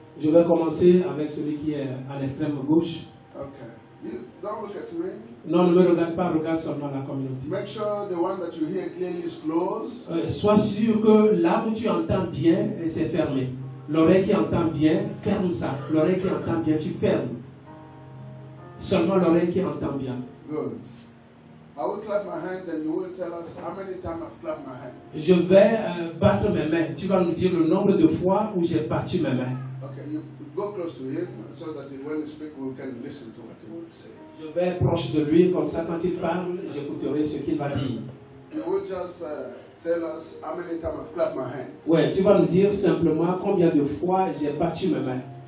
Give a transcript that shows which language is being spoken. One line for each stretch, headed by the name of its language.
French: Je vais commencer avec celui qui est à l'extrême gauche.
English: Okay. You don't look at me.
French: Non, ne me regarde pas, regarde seulement la communauté.
English: Make sure the one that you hear clearly is closed.
French: Sois sûr que là où tu entends bien, c'est fermé. L'oreille qui entend bien, ferme ça. L'oreille qui entend bien, tu fermes. Seulement l'oreille qui entend bien.
English: Good. I will clap my hand and you will tell us how many times I've clapped my hand.
French: Je vais battre mes mains. Tu vas nous dire le nombre de fois où j'ai battu mes mains.
English: Okay, you go close to him so that when he speaks we can listen to what he will say.
French: Je vais être proche de lui, comme ça quand il parle, j'écouterai ce qu'il va dire.
English: You will just tell us how many times I've clapped my hand.
French: Ouais, tu vas nous dire simplement combien de fois j'ai battu mes mains.